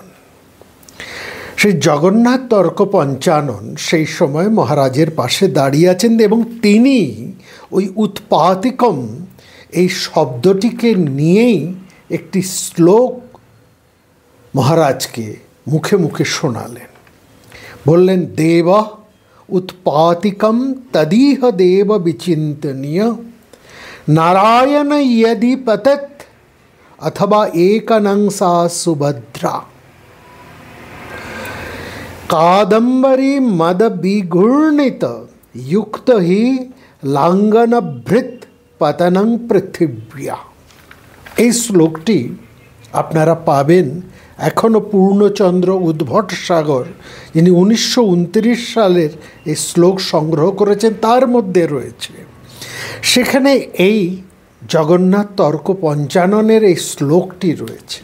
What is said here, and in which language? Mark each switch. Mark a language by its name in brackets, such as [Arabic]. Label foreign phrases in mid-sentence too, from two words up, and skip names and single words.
[Bangla] সেই জগন্নাথ তর্ক পঞ্চানন সেই সময় মহারাজের পাশে দাঁড়িয়ে আছেন এবং তিনি ওই উৎপাতিকম এই শব্দটিকে নিয়েই একটি শ্লোক মহারাজকে মুখে মুখে শোনালেন। [Sanskrit] বললেন, দেব উৎপাতিকম তদিহ দেব বিচিন্তনীয় নারায়ণ यदि पतत अथवा एकनंसा सुभद्रा कादम्बरी मद विघूर्णित युक्त ही लांगन भृत पतनं पृथिव्या। [Bangla] এই শ্লোকটি আপনারা পাবেন এখনও পূর্ণচন্দ্র উদ্ভটসাগর, যিনি 1929 সালের এই শ্লোক সংগ্রহ করেছেন, তার মধ্যে রয়েছে। সেখানে এই জগন্নাথ তর্ক পঞ্চাননের এই শ্লোকটি রয়েছে।